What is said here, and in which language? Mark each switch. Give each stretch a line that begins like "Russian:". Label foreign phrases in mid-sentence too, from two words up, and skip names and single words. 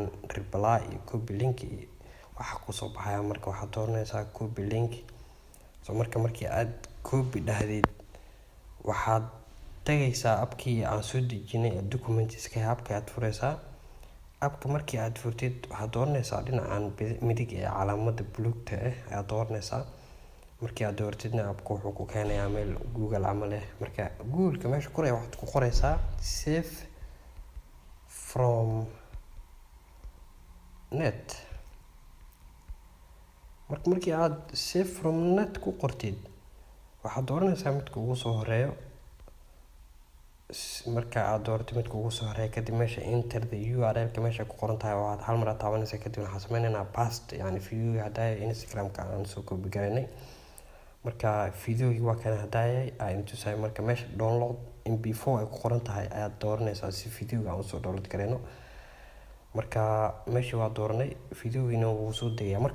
Somali: reply iyo
English: copy link
Somali: waxa ku soo baxaya marka waxaad dooranaysaa
English: copy link
Somali: markii aad copy dhahdid waxaad tagaysaa abkii aan soo dejinay documents-ka abka aad furaysaa abka markii aad furtid waxaad dooranaysaa dhinacan midig ee calaamadda buluugta ah aad dooranaysaa markii aad dooratidna abku wuxuu ku keenayaa meel Google camal ah marka Google-ka meesha qoraya waxaad ku qoraysaa
English: save from
Somali: net markii aad
English: save from net
Somali: ku qortid waxaad dooranaysaa midka ugu soo horeeyo marka aad doorato midka ugu soo horeeyo kadib meesha
English: enter the URL-ka
Somali: meesha ku qoran tahay waxaad hal mar taabanaysaa kadib waxaan sameynaynaa paste yani video hadaya Instagram-ka aan soo copy gareynay marka videogi waa kan hadaya aan tusay marka meesha
English: download mp4
Somali: ay ku qoran tahay ayaad dooranaysaa si videoga aan soo download gareyno marka meesha waa dooranay videogiina wuu soo degaya marka